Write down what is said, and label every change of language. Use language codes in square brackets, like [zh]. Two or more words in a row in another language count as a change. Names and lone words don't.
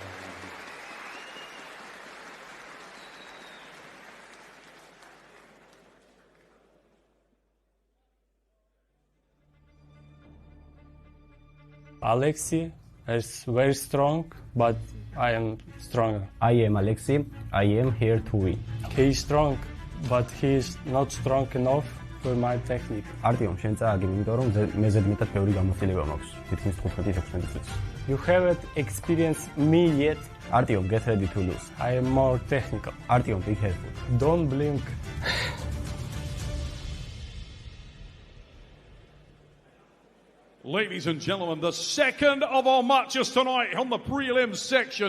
[en] Alexi is very strong, but I am stronger. I am Alexi. I am here to win. He is strong, but he is not strong enough for my technique. [ka] არტიომ, შენ წააგე, იმიტომ რომ მე ზედმეტად ბევრი გამოცდილება მაქვს, თითქმის 15-16 წელს. [en] You haven't experienced me yet. არტიომ, get ready to lose. I am more technical. არტიომ, be careful. Don't blink. Ladies and gentlemen, the second of our matches tonight on the prelims section.